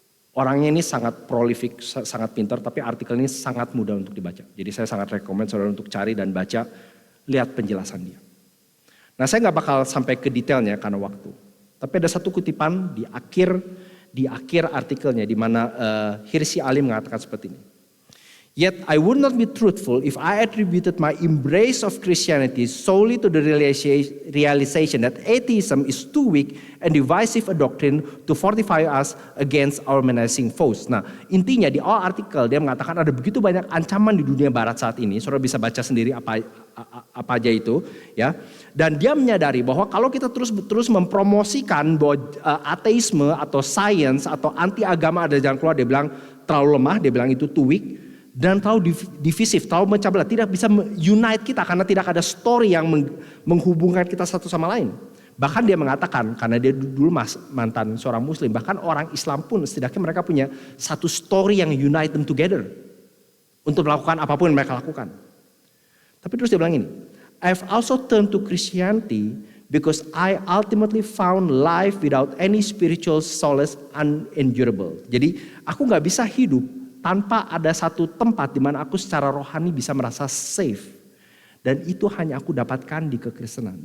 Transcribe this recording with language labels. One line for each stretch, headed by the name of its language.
Indonesian: Orangnya ini sangat prolific, sangat pintar, tapi artikel ini sangat mudah untuk dibaca. Jadi saya sangat rekomend saudara untuk cari dan baca, lihat penjelasan dia. Nah, saya nggak bakal sampai ke detailnya karena waktu. Tapi ada satu kutipan di akhir artikelnya di mana Hirsi Ali mengatakan seperti ini.
English: Yet I would not be truthful if I attributed my embrace of Christianity solely to the realization that atheism is too weak and divisive a doctrine to fortify us against our menacing foes.
Indonesian: Nah, intinya di awal artikel dia mengatakan ada begitu banyak ancaman di dunia barat saat ini. Saudara bisa baca sendiri apa aja itu, ya. Dan dia menyadari bahwa kalau kita terus mempromosikan bahwa ateisme atau science atau anti agama ada jalan keluar, dia bilang terlalu lemah, dia bilang itu
English: too weak.
Indonesian: Dan terlalu divisif, terlalu memecah belah, tidak bisa unite kita karena tidak ada story yang menghubungkan kita satu sama lain. Bahkan dia mengatakan, karena dia dulu mantan seorang Muslim, bahkan orang Islam pun setidaknya mereka punya satu story yang
English: unite them together
Indonesian: untuk melakukan apapun yang mereka lakukan. Tapi terus dia bilang ini,
English: I've also turned to Christianity because I ultimately found life without any spiritual solace unendurable.
Indonesian: Jadi aku gak bisa hidup tanpa ada satu tempat di mana aku secara rohani bisa merasa safe. Dan itu hanya aku dapatkan di kekristenan.